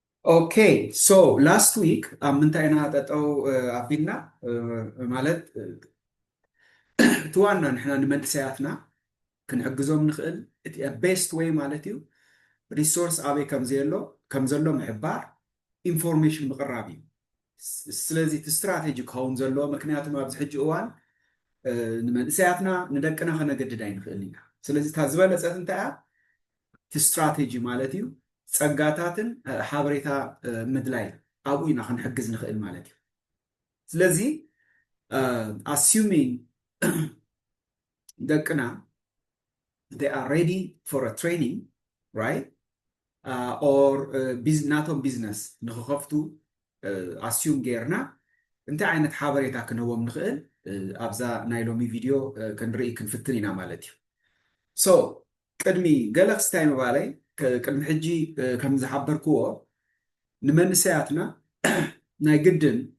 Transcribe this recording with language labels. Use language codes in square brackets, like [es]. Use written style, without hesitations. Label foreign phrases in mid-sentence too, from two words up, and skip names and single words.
[en] Okay, so last week [ti] ምንታይና ጠጠው ኣቢልና ማለት ትዋና ንሕና ንመንእሰያትና ክንሕግዞም ንኽእል እቲ ቤስት ዌይ ማለት እዩ ሪሶርስ ኣበይ ከም ዘሎ ምሕባር ኢንፎርሜሽን ምቕራብ እዩ ስለዚ እቲ ስትራቴጂ ክኸውን ዘለዎ ምክንያቱም ኣብዚ ሕጂ እዋን ንመንእሰያትና ንደቅና ከነገድድ ኣይንኽእል ኢና ስለዚ እታ ዝበለፀት እንታይ እያ እቲ ስትራቴጂ ማለት እዩ ጸጋታትን ሓበሬታ ምድላይ ኣብኡ ኢና ክንሕግዝ ንኽእል ማለት እዩ ስለዚ assuming ደቅና [en] they are ready for a training right or [ti] ናቶም ቢዝነስ ንኽኸፍቱ assume ጌርና እንታይ ዓይነት ሓበሬታ ክንህቦም ንኽእል ኣብዛ ናይ ሎሚ ቪድዮ ክንርኢ ክንፍትን ኢና ማለት እዩ so ቅድሚ ገለ ክስታይ ምባለይ ቅድሚ ሕጂ ከም ዝሓበርክዎ ንመንእሰያትና ናይ ግድን